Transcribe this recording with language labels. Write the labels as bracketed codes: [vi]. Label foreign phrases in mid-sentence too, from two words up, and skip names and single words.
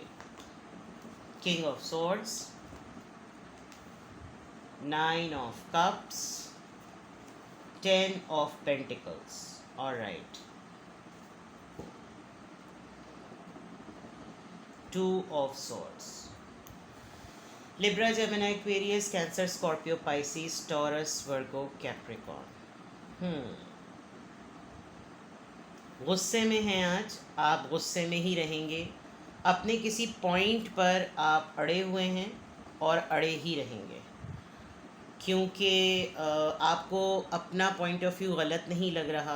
[en] King of Swords, 9 of Cups, 10 of Pentacles. ऑलराइट. 2 of swords. Libra, Gemini, Aquarius, Cancer, Scorpio, Pisces, Taurus, Virgo, Capricorn. [hi] गुस्से में हैं आज. आप गुस्से में ही रहेंगे. अपने किसी पॉइंट पर आप अड़े हुए हैं और अड़े ही रहेंगे, क्योंकि आपको अपना [en] point of view [hi] गलत नहीं लग रहा.